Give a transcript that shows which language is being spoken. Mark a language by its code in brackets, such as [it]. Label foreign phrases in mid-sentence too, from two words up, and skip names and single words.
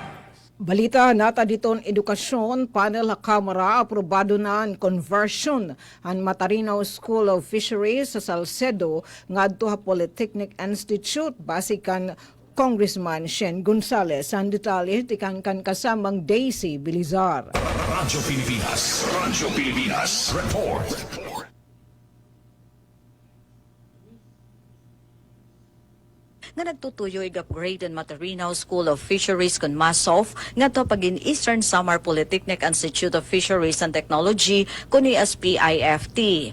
[war] Balita nata diton edukasyon, panel Kamara aprobado na ang conversion ang Matarinaw School of Fisheries sa Salcedo ngadto ha Polytechnic Institute basikan Congressman Shen Gonzales. Ang detalye tikangkan kasamang Daisy Bilizar. Radyo Pilipinas, report. Nga nagtutuyo i-upgrade ang Matarinaw School of Fisheries kon MASOF ngadto pagin Eastern Samar Polytechnic Institute of Fisheries and Technology kun SPIFT.